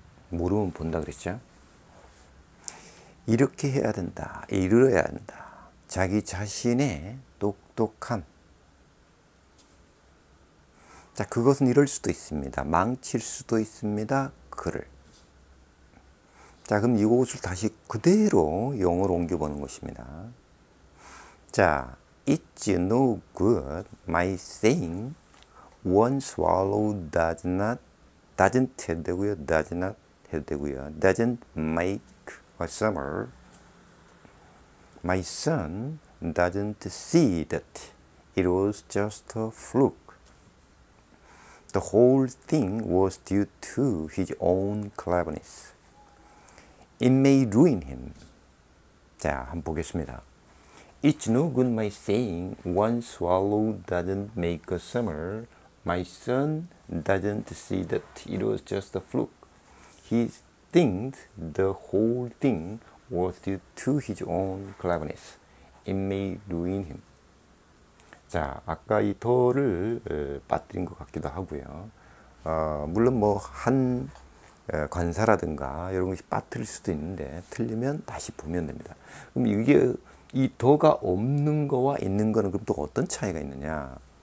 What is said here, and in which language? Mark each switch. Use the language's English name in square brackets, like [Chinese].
[Korean] 모르면 본다 그랬죠. 이렇게 해야 된다, 이루어야 한다. 자기 자신의 똑똑함. 자, 그것은 이럴 수도 있습니다. 망칠 수도 있습니다. 그를. 자, 그럼 이것을 다시 그대로 영어로 옮겨보는 것입니다. [English] 자, it's no good my saying one swallow doesn't [Korean] 해도 되고요. [English] does not [Korean] 해도 되고요. [English] doesn't make a summer. My son doesn't see that it was just a fluke. The whole thing was due to his own cleverness. It may ruin him. [Korean] 자, 한번 보겠습니다. [English] It's no good my saying one swallow doesn't make a summer. My son doesn't see that it was just a fluke. He thinks the whole thing was due to his own cleverness. It may ruin him. [Korean] 자, 아까 이 더를 빠뜨린 것 같기도 하고요. 물론 뭐 한 관사라든가 이런 것이 빠뜨릴 수도 있는데 틀리면 다시 보면 됩니다. 그럼 이게 이 더가 없는 거와 있는 거는 그럼 또 어떤 차이가 있느냐?